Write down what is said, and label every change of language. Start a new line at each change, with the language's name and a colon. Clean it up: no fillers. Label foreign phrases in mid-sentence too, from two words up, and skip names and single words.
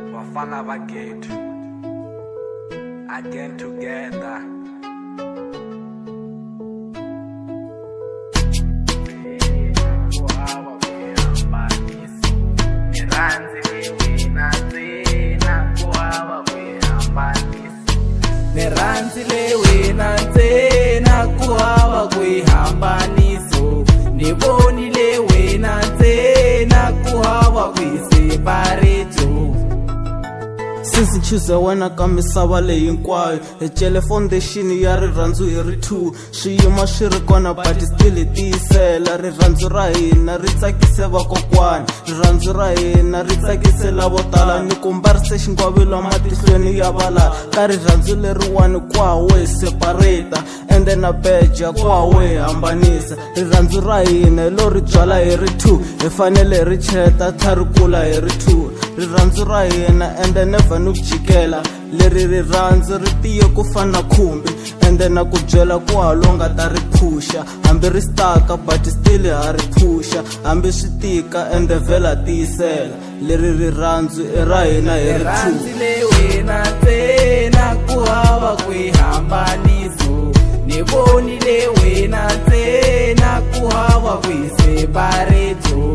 Tsonga: Vafana va ghetto
English: again together.
Tsonga: Ni rhandzile wena ntsena ku hava kwihambaniso, ni vonile wena ntsena ku hava kwisepareto.
English: Since choose
Tsonga: wena ka misava leyi hinkwayo, hi cele foundation ya rirhandzu hi ri 2, swiyimo swi ri kona
English: but still
Tsonga: tiyisela. Rirhandzu ra hina ri tsakise vakokwani, rirhandzu ra hina ri tsakise lavo tala, ni kumbarise xingwavila matihlweni ya vala. Ka rirhandzu leriwani kwawe separata ende na beja kwawe hambanisa. Rirhandzu ra hina lo ri byala hi ri 2, hi fanele ri cheta thari kula hi ri 2. Rirhandzu ra hina ende never ni ku jikela, leri rirhandzu ri tiye ku fana khumbi ende na ku byela ku halonga ta ri phusha. Hambi ri staka
English: but still
Tsonga: ha ri phusha, hambi swi tika ende vhela tiyisela. Leri rirhandzu i ra hina hi ri 2. Rhandzile wena ntsena ku hava kwihambaniso, ni vonile wena ntsena ku hava kwisepareto.